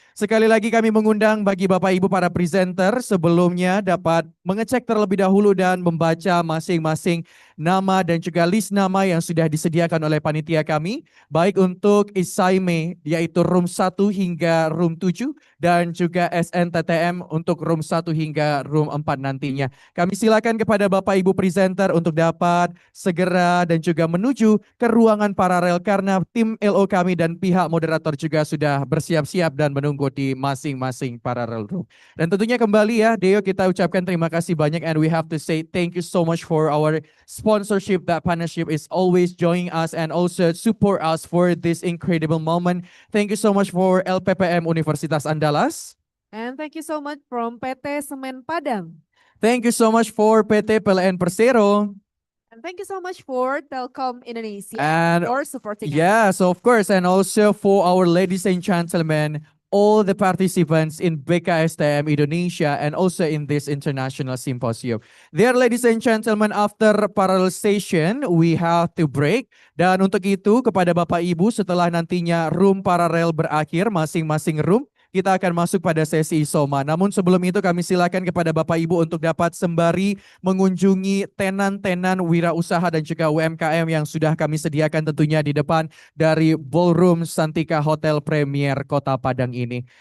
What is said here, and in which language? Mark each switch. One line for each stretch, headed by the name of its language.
Indonesian: Sekali lagi kami mengundang bagi Bapak Ibu para presenter sebelumnya dapat mengecek terlebih dahulu dan membaca masing-masing nama dan juga list nama yang sudah disediakan oleh panitia kami, baik untuk Isaime yaitu room 1 hingga room 7 dan juga SNTTM untuk room 1 hingga room 4 nantinya. Kami silakan kepada Bapak Ibu presenter untuk dapat segera dan juga menuju ke ruangan paralel karena tim LO kami dan pihak moderator juga sudah bersiap-siap dan menunggu di masing-masing parallel room. Dan tentunya kembali ya, Deo, kita ucapkan terima kasih banyak
English: and we have to say thank you so much for our sponsorship, that partnership is always joining us and also support us for this incredible moment. Thank you so much for LPPM Universitas Andalas. And thank you so much from PT Semen Padang. Thank you so much for PT PLN Persero. And thank you so much for Telkom Indonesia And for supporting us. yes, of course, and also for our ladies and gentlemen, all the participants in BKSTM Indonesia and also in this international symposium. Dear ladies and gentlemen, after parallelization, we have to break.
Indonesian: Dan untuk itu, kepada Bapak Ibu, setelah nantinya room paralel berakhir, masing-masing room, kita akan masuk pada sesi Isoma. Namun sebelum itu kami silakan kepada Bapak Ibu untuk dapat sembari mengunjungi tenan-tenan wirausaha dan juga UMKM yang sudah kami sediakan tentunya di depan dari Ballroom Santika Hotel Premier Kota Padang ini.